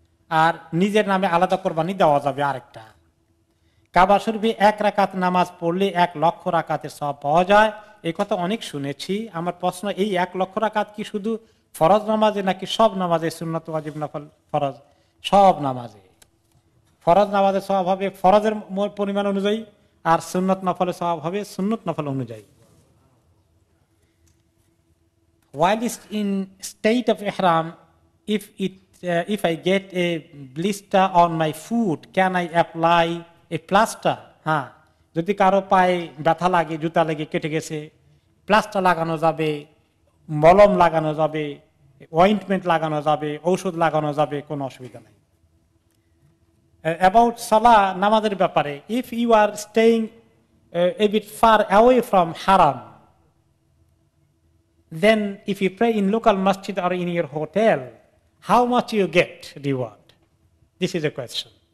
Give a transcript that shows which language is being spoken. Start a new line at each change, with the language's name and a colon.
Bangla: আর নিজের নামে আলাদা কোরবানি দেওয়া যাবে আরেকটা। কাবা শরীফে 1 রাকাত নামাজ পড়লে 1 লক্ষ রাকাতের সওয়াব পাওয়া যায়, এই কথা অনেক শুনেছি। আমার প্রশ্ন, এই 1 লক্ষ রাকাত কি শুধু ফরজ নামাজে নাকি সব নামাজে? সুন্নাত, ওয়াজিব, নফল, ফরজ সব নামাজে। ফরজ নামাজের সওয়াব হবে ফরজের পরিমাণ অনুযায়ী, আর সুন্নত নফলের সওয়াব হবে সুন্নত নফল অনুযায়ী।
English: While in state of ihram, if I get a blister on my foot, can I apply a plaster?
Bangla: হ্যাঁ, যদি কারো পায়ে ব্যথা লাগে, জুতা লেগে কেটে গেছে, প্লাস্টার লাগানো যাবে, মলম লাগানো যাবে, অয়েন্টমেন্ট লাগানো যাবে, ঔষধ লাগানো যাবে, কোনো অসুবিধা নেই।
English: About salah,
Bangla: নামাজের ব্যাপারে,
English: if you are staying a bit far away from haram, then if you pray in local masjid or in your hotel, how much you get reward? This is a question.